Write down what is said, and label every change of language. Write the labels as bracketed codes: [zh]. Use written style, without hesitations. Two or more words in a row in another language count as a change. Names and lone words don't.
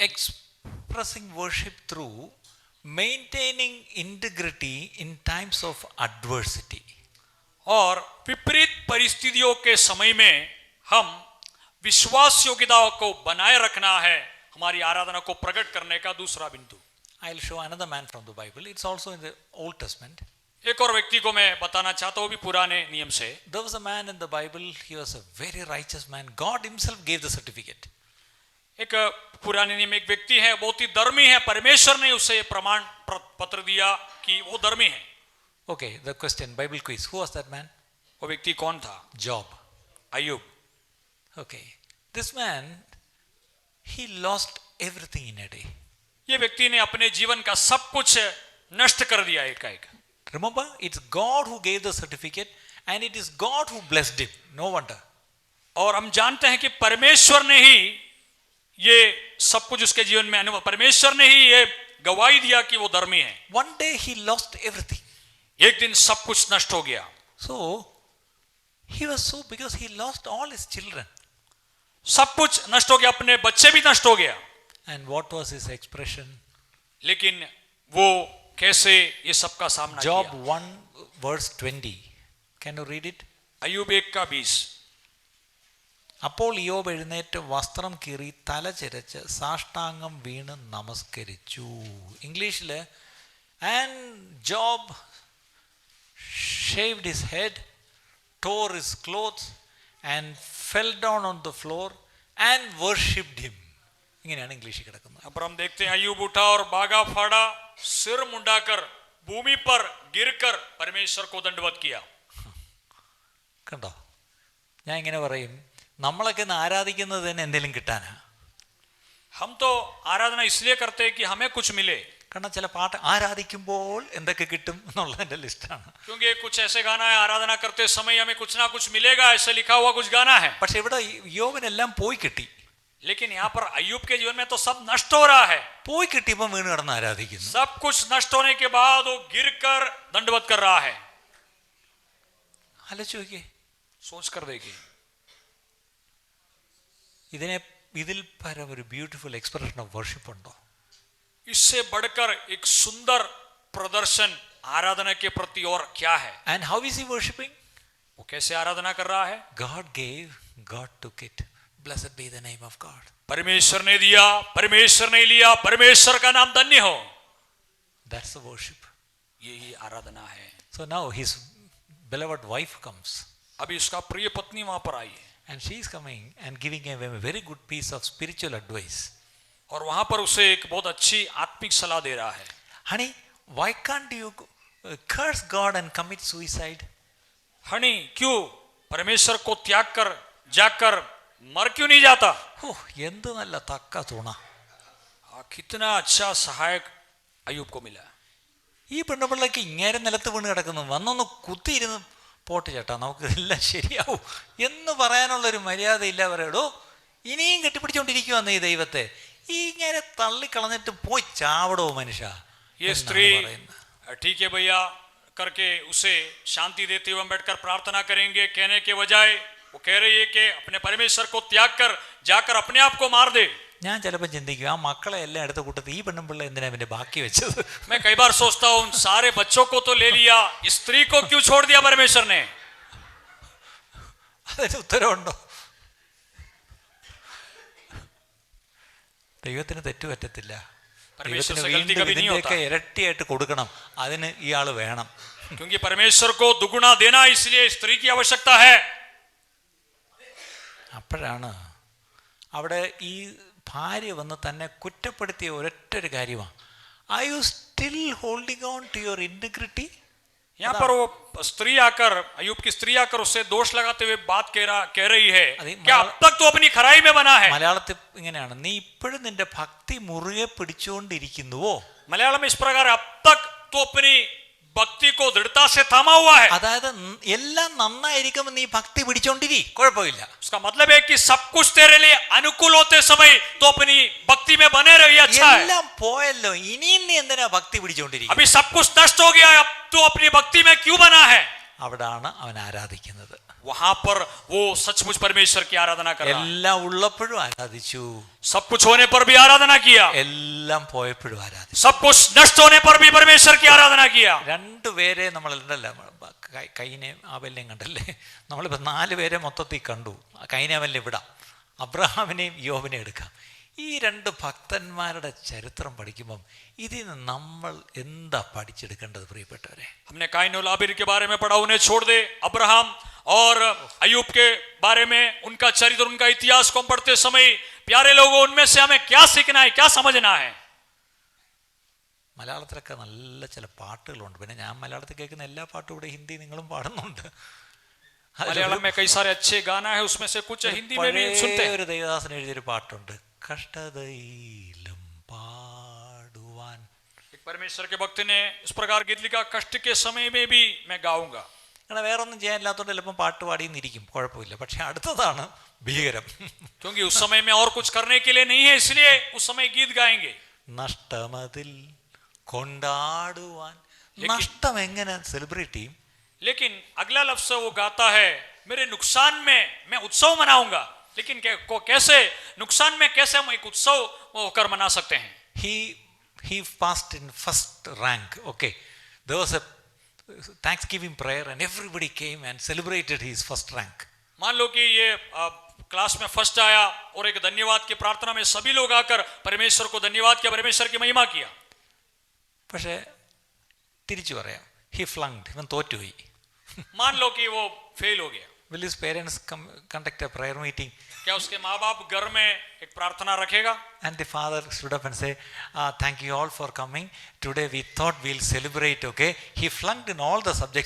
[en] expressing worship through maintaining integrity in times of adversity. [hi] और विपरीत परिस्थितियों के समय में हम विश्वास योग्यता को बनाए रखना है, हमारी आराधना को प्रकट करने का दूसरा बिंदु. [en] I'll show another man from the Bible. It's also in the Old Testament. [hi] एक और व्यक्ति को मैं बताना चाहता हूँ भी पुराने नियम से. [en] There was a man in the Bible. He was a very righteous man. God himself gave the certificate. [hi] एक पुराने नियम में एक व्यक्ति है, बहुत ही धर्मी है, परमेश्वर ने उसे प्रमाण पत्र दिया कि वो धर्मी है। [en] Okay, the question, Bible quiz. Who was that man? [hi] वो व्यक्ति कौन था? [en] Job. [hi] अय्यूब। [en] Okay. This man, he lost everything in a day. [hi] ये व्यक्ति ने अपने जीवन का सब कुछ नष्ट कर दिया एकाएक। [en] Remember, it's God who gave the certificate and it is God who blessed him. No wonder. [hi] और हम जानते हैं कि परमेश्वर ने ही ये सब कुछ उसके जीवन में अनुभव, परमेश्वर ने ही ये गवाही दिया कि वो धर्मी है। [en] One day he lost everything. [hi] एक दिन सब कुछ नष्ट हो गया। [en] So, he was so, because he lost all his children. [hi] सब कुछ नष्ट हो गया, अपने बच्चे भी नष्ट हो गया। [en] And what was his expression? [hi] लेकिन वो कैसे ये सब का सामना Job किया? [en] 1 verse 20. Can you read it? [hi] अय्यूब 1:20। [ml] അപ്പോൾ ഇയ്യോബ് എഴുന്നേറ്റ് വസ്ത്രം കീറി തല ചിരച്ച് സാഷ്ടാംഗം വീണ് നമസ്കരിച്ചു. [en] ഇംഗ്ലീഷിൽ and Job shaved his head, tore his clothes and fell down on the floor and worshipped him. [ml] ഇങ്ങനെയാണ് ഇംഗ്ലീഷിൽ കിടക്കുന്നത്. [hi] अब हम देखते हैं अय्यूब उठा और बागा फाड़ा, सिर मुंडाकर भूमि पर गिरकर परमेश्वर को दंडवत किया। [ml] കണ്ടോ, ഞാൻ ഇങ്ങനെ പറയും, നമ്മളൊക്കെ ഇന്ന് ആരാധിക്കുന്നത് തന്നെ എന്തെങ്കിലും കിട്ടാനാ. [hi] हम तो आराधना इसलिए करते हैं कि हमें कुछ मिले। [ml] കാരണം ചില പാട്ട് ആരാധിക്കുമ്പോൾ എന്തൊക്കെ കിട്ടും എന്നുള്ളതിൻ്റെ ലിസ്റ്റാണ്. [hi] क्योंकि कुछ ऐसे गाना है, आराधना करते समय हमें कुछ ना कुछ मिलेगा, ऐसे लिखा हुआ कुछ गाना है। [ml] പക്ഷെ ഇവിടെ യോബിനെല്ലാം പോയി കിട്ടി. [hi] लेकिन यहाँ पर अय्यूब के जीवन में तो सब नष्ट हो रहा है। [ml] പോയി കിട്ടിയപ്പോൾ വീണ് കിടന്ന് ആരാധിക്കുന്നു. [hi] सब कुछ नष्ट होने के बाद वो गिरकर दंडवत कर रहा है। [ml] ആലോചിച്ച് നോക്കിയേ, [hi] सोच कर देखिए, [ml] ഇതിൽ പരം ഒരു [en] beautiful expression of worship [ml] ഉണ്ടോ? [hi] इससे बढ़कर एक सुंदर प्रदर्शन आराधना के प्रति और क्या है? [en] And how is he worshipping? [hi] वो कैसे आराधना कर रहा है? [en] God gave, God took it. Blessed be the name of God. [hi] परमेश्वर ने दिया, परमेश्वर ने लिया, परमेश्वर का नाम धन्य हो। [en] That's the worship. [hi] यही आराधना है। [en] So now his beloved wife comes. [hi] अभी उसका प्रिय पत्नी वहां पर आई है [en] And she is coming and giving him a very good piece of spiritual advice. [hi] और वहां पर उसे एक बहुत अच्छी आत्मिक सलाह दे रहा है। [en] Honey, why can't you curse God and commit suicide? [hi] हनी, क्यों परमेश्वर को त्याग कर जाकर मर क्यों नहीं जाता? [ml] Oh, എന്ത് നല്ല തക്ക തുണ. [hi] कितना अच्छा सहायक अय्यूब को मिला। [ml] ഈ പെണ്ണുപിള്ളക്ക് ഇങ്ങേരെ നിലത്ത് വീണ് കിടക്കുന്നു, വന്നൊന്ന് കുത്തിയിരുന്ന് പോട്ട് ചേട്ടാ നമുക്ക് എല്ലാം ശരിയാവും എന്ന് പറയാനുള്ളൊരു മര്യാദ ഇല്ല. പറയടോ, ഇനിയും കെട്ടിപ്പിടിച്ചോണ്ടിരിക്കുവാന്ന് ഈ ദൈവത്തെ, ഇങ്ങനെ തള്ളിക്കളഞ്ഞിട്ട് പോയി ചാവടോ മനുഷ്യ. [hi] ये स्त्री ठीक है भैया करके उसे शांति देते हुए हम बैठकर प्रार्थना करेंगे कहने के बजाय वो कह रही है कि अपने परमेश्वर को त्याग कर जाकर अपने आप को मार दे। [ml] ഞാൻ ചിലപ്പോൾ ചിന്തിക്കും, ആ മക്കളെ എല്ലാം എടുത്ത കൂട്ടത്തിൽ ഈ പെണ്ണുപിള്ള എന്തിനാ പിന്നെ ബാക്കി വെച്ചത്? [hi] मैं कई बार सोचता हूँ सारे बच्चों को तो ले लिया, इस स्त्री को क्यों छोड़ दिया परमेश्वर ने? [ml] അതിന് ഉത്തരവുണ്ടോ? ദൈവത്തിന് തെറ്റുപറ്റത്തില്ല. ദൈവത്തിന് വീണ്ടും ഇതിൻ്റെയൊക്കെ ഇരട്ടിയായിട്ട് കൊടുക്കണം, അതിന് ഇയാൾ വേണം. [hi] क्योंकि परमेश्वर को दुगुना देना इसलिए स्त्री की आवश्यकता है। [ml] അപ്പോഴാണ് അവിടെ ഈ ഭാര്യ വന്ന് തന്നെ കുറ്റപ്പെടുത്തിയ ഒരൊറ്റൊരു കാര്യമാണ്, [en] Are you still holding on to your integrity? [hi] यहाँ पर वो स्त्री आकर, अय्यूब की स्त्री आकर उससे दोष लगाते हुए बात कह रही है कि अब तक तो अपनी खराई में बना है। [ml] മലയാളത്തിൽ ഇങ്ങനെയാണ്, നീ ഇപ്പോഴും നിന്റെ ഭക്തി മുറുകെ പിടിച്ചുകൊണ്ടിരിക്കുന്നുവോ? [hi] मलयालम में इस प्रकार अब तक तो अपनी भक्ति को दृढ़ता से थामा हुआ है। [ml] അതായത് എല്ലാം നന്നായിരിക്കുമ്പോൾ നീ ഭക്തി പിടിച്ചോണ്ടിരി, കുഴപ്പമില്ല. [hi] उसका मतलब है कि सब कुछ तेरे लिए अनुकूल होते समय तो अपनी भक्ति में बने रही, अच्छा है। [ml] എല്ലാം പോയല്ലോ, ഇനിയും നീ എന്തിനാ ഭക്തി പിടിച്ചോണ്ടിരിക്കും? [hi] अभी सब कुछ नष्ट हो गया है, अब तो अपनी भक्ति में क्यों बना है? [ml] അവിടാണ് അവൻ ആരാധിക്കുന്നത്. [hi] वहां पर वो सचमुच परमेश्वर की आराधना कर रहा है। [ml] എല്ലാം ഉള്ളപ്പോഴും ആരാധിച്ചു, [hi] सब कुछ होने पर भी आराधना किया, [ml] എല്ലാം പോയപ്പോഴും ആരാധിച്ചു. [hi] सब कुछ नष्ट होने पर भी परमेश्वर की आराधना किया। [ml] രണ്ടുപേരെ നമ്മൾ ഉണ്ടല്ലോ, കൈനേം ആബേലിനെയും കണ്ടല്ലേ, നമ്മളിപ്പോൾ 4 പേരെ മൊത്തത്തിൽ കണ്ടു. കൈനേവലിനെ വിടാം, അബ്രഹാമിനെയും യോബിനെയും എടുക്കാം. ഈ രണ്ട് ഭക്തന്മാരുടെ ചരിത്രം പഠിക്കുമ്പം ഇതിൽ നിന്ന് നമ്മൾ എന്താ പഠിച്ചെടുക്കേണ്ടത് പ്രിയപ്പെട്ടവരെ? [hi] हमने काइन और हाबिल के बारे में पढ़ा, उन्हें छोड़ दे। अब्राहम और अय्यूब के बारे में उनका चरित्र, उनका इतिहास को हम पढ़ते समय प्यारे लोगों, उनमें से हमें क्या सीखना है, क्या समझना है? [ml] മലയാളത്തിലൊക്കെ നല്ല ചില പാട്ടുകളുണ്ട്. പിന്നെ ഞാൻ മലയാളത്തിൽ കേൾക്കുന്ന എല്ലാ പാട്ടും ഇവിടെ ഹിന്ദി നിങ്ങളും പാടുന്നുണ്ട്. [hi] मलयालम में कई सारे अच्छे गाना है, उसमें से कुछ हिंदी में भी सुनते हैं। [ml] ഒരു ദേവദാസൻ എഴുതിയൊരു പാട്ടുണ്ട്, കഷ്ടതയിലും പാടുവാൻ. [hi] एक परमेश्वर के भक्त ने इस प्रकार गीत लिखा, कष्ट के समय में भी मैं गाऊंगा। [ml] അങ്ങനെ വേറെ ഒന്നും ചെയ്യാനില്ലാത്തതുകൊണ്ട് ചിലപ്പോൾ പാട്ട് പാടിയെന്നിരിക്കും, കുഴപ്പമില്ല. പക്ഷെ അടുത്തതാണ് ഭീകരം. [hi] क्योंकि उस समय में और कुछ करने के लिए नहीं है, इसलिए उस समय गीत गाएंगे। [ml] നഷ്ടമതിൽ കൊണ്ടാടുവാൻ. നഷ്ടം എങ്ങനെ സെലിബ്രേറ്റ് ചെയ്യും? [hi] लेकिन अगला लफ्ज वो गाता है, मेरे नुकसान में मैं उत्सव मनाऊंगा। लेकिन कैसे नुकसान में कैसे हम एक उत्सव होकर मना सकते हैं? [en] He passed in first rank. Okay, there was a Thanksgiving prayer and everybody came and celebrated his first rank. [hi] मान लो कि ये क्लास में फर्स्ट आया और एक धन्यवाद की प्रार्थना में सभी लोग आकर परमेश्वर को धन्यवाद किया, परमेश्वर की महिमा किया। [ml] പക്ഷേ തിരിച്ചു പറയാം, [en] he flunked, [ml] ഇവൻ തോറ്റുപോയി. [hi] मान लो कि वो फेल हो गया। [en] Will his parents conduct a prayer meeting? [hi] क्या उसके माँ बाप घर में एक प्रार्थना रखेगा? [en] And the father stood up and say, thank you all for coming. Today we thought we'll celebrate, okay? He flunked in all the subjects.